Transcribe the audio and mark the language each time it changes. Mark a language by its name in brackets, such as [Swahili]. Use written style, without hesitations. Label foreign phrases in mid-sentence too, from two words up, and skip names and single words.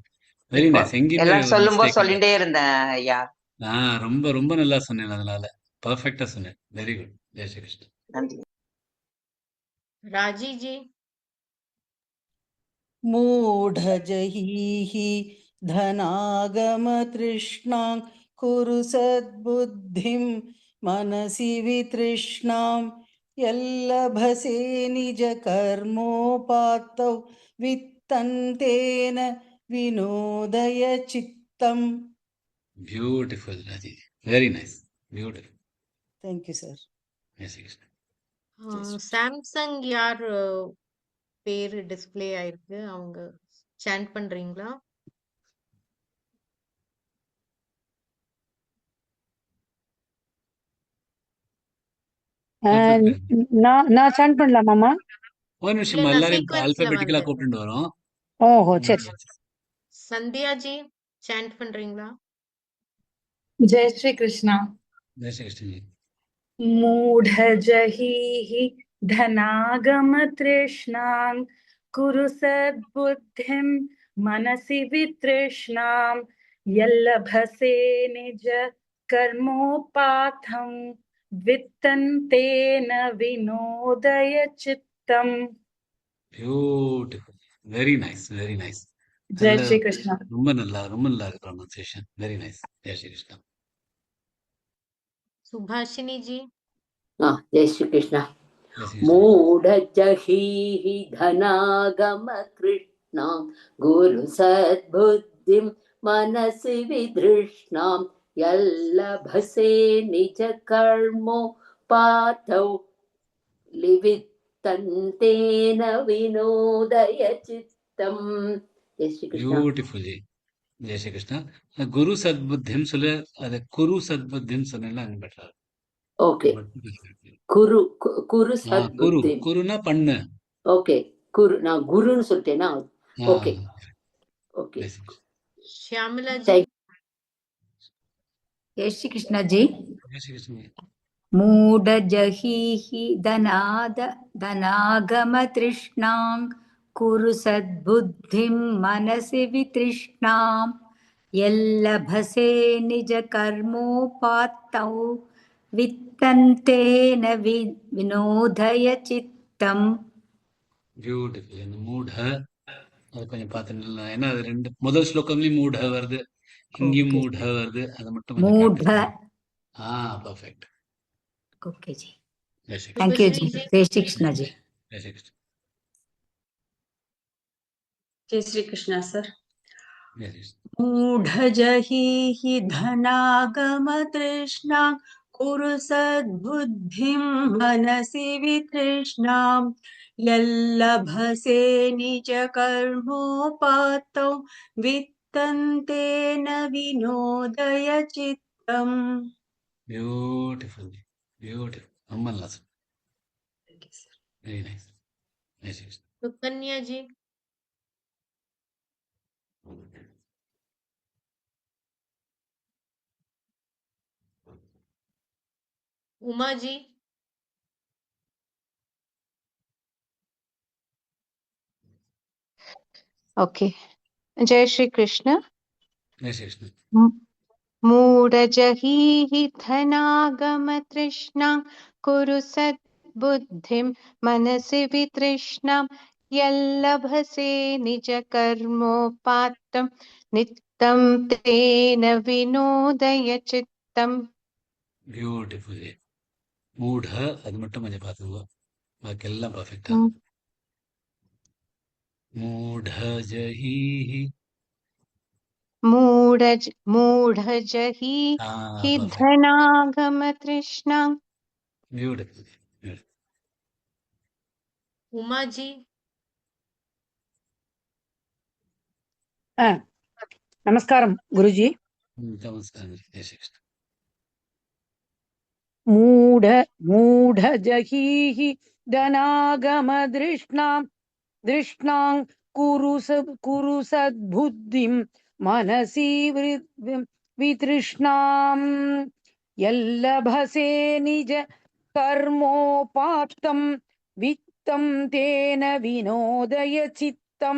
[English] Very nice. [Tamil] எல்லாம் சொல்லும்போது சொல்லிட்டே இருந்தேன் ஐயா. ரொம்ப ரொம்ப நல்லா சொன்னேன். அதனால பர்ஃபெக்டா சொன்னேன். [English] Very good. [Tamil] ஜெய் ஸ்ரீ கிருஷ்ண. நன்றி. ராஜி ஜி. [Sanskrit] மூடஜஹீஹி धनागमतृष्णां कुरु सद्बुद्धिं मनसि वितृष्णां यल्लभसे निजकर्मोपात्तौ वित्तन्तेन विनोदय चित्तम्. [English] Beautiful, Raji. Very nice. Beautiful. Thank you, sir. Yes, Krishna. [Tamil] சாம்சங் யார் பேரு டிஸ்ப்ளே ஆயிருக்கு, அவங்க சாண்ட் பண்றீங்களா? நான் சாண்ட் பண்ணலாமாமா? ஒரு நிமிஷம், இல்ல, எல்லாரையும் சீக்வென்ஸ்ல ஆல்பபெட்டிக்கலா வந்து கூப்பிட்டு வரோம். ஓஹோ, சரி. சந்தியாஜி சாண்ட் பண்றீங்களா? [Hindi] जय श्री कृष्णा. जय श्री कृष्ण जी. [Sanskrit] मूढजहीः धनागमतृष्णां कुरु सद्बुद्धिं मनसि वितृष्णां यल्लभसे निज कर्मोपाथं वित्तन्तेन विनोदय चित्तम्. [English] Beautiful. Very nice, very nice. [Hindi] जय श्री कृष्णा. [Tamil] ரொம்ப நல்லா இருக்கு pronunciation. [English] Very nice. [Tamil] ஜெய் ஸ்ரீ கிருஷ்ணா. சுபாஷினி ஜி. [Hindi] जय श्री कृष्ण. [Sanskrit] मूढजहीः धनागमतृष्णां गुरु सद्बुद्धिं मनसि वितृष्णां यल्लभसे निज कर्मोपातौ लिवित्तन्तेन विनोदय चित्तम्. [Hindi] जय श्री कृष्ण. [English] Beautiful जी. [Tamil] ஜெய் ஸ்ரீ கிருஷ்ணா. குரு சத்புத்திம் சொல்லு, அது குரு சத்புத்திம் சொன்னா பெட்டரா. ஓகே. குரு குரு குரு சத்புத்தி. குருனா பண்ணு. ஓகே. குரு நான் குருன்னு சொல்லிட்டேனா? ஓகே ஓகே. [Hindi] श्यामला जी. जय श्री कृष्णा जी. जय श्री कृष्ण. [Sanskrit] मूढजहीः धनागमतृष्णां कुरु सद्बुद्धिं मनसि वितृष्णां यल्लभसे निजकर्मोपात्तौ वित्तन्तेन विनोदय चित्तम्. [English] பியூட்டிஃபுல். [Tamil] இந்த மூட அது கொஞ்சம் பார்த்துட்டு, ஏன்னா அது ரெண்டு முதல் ஸ்லோகம்லயும் மூட வருது, இங்கேயும் மூட வருது, அது மட்டும் [Sanskrit] मूढ. [English] பர்ஃபெக்ட். [Hindi] ओके जी. जय श्री [English] Thank you [Hindi] जी. जय श्री कृष्णा जी. जय श्री कृष्ण. जय श्री कृष्णा सर. जय श्री कृष्ण. [Sanskrit] मूढजहीः धनागमतृष्णां कुरु सद्बुद्धिं मनसि वितृष्णां यल्लभसे निजकर्मोपात्तौ वित्तन्तेन विनोदय चित्तम्. [English] Beautiful, beautiful. [Tamil] ரொம்ப நல்லா சொன்னீங்க. [English] Very nice. [Hindi] जय श्री कृष्ण. सुकन्या जी. उमा जी. ओके. जय श्री कृष्ण. जय श्री कृष्ण. [Sanskrit] मूढजहीः धनागमतृष्णां कुरु सद्बुद्धिं मनसि वितृष्णां यल्लभसे निजकर्मोपात्तं नित्यं तेन विनोदय चित्तम्. [English] பியூட்டிஃபுல். [Tamil] மூட அது மட்டும் கொஞ்சம் பார்த்துக்கோ, பாக்கி எல்லாம் பர்ஃபெக்டா. [Sanskrit] மூடஜஹீஹி मूढजहीः धनागमतृष्णां. [English] ब्यूटीफुल. [Hindi] उमा जी. [Tamil] நமஸ்காரம் குருஜி. நமஸ்காரம். ஜெய் ஸ்ரீ கிருஷ்ண. [Sanskrit] मूढजहीः धनागमतृष्णां कुरु सद्बुद्धिं मनसि वितृष्णां यल्लभसे निज कर्मोपात्तं वित्तं तेन विनोदय चित्तम्.